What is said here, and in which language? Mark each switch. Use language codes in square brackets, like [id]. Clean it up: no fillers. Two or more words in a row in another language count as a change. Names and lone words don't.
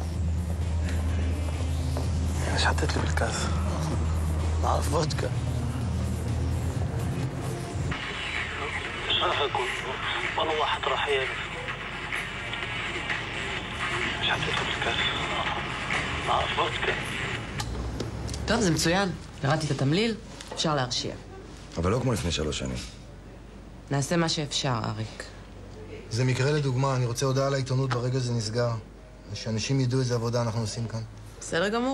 [ar] ايش حطيت لي بالكاس؟ بعرف فودكا مش راح يكون ولا واحد راح يعرف ايش حطيت لي بالكاس؟ بعرف فودكا [he] טוב, זה מצוין. קראתי את התמליל, אפשר להרשיע. אבל לא כמו לפני 3 שנים. נעשה מה שאפשר, אריק. זה מקרה לדוגמה, אני רוצה הודעה לעיתונות ברגע זה נסגר. ושאנשים ידעו איזה עבודה אנחנו עושים כאן. בסדר גמור.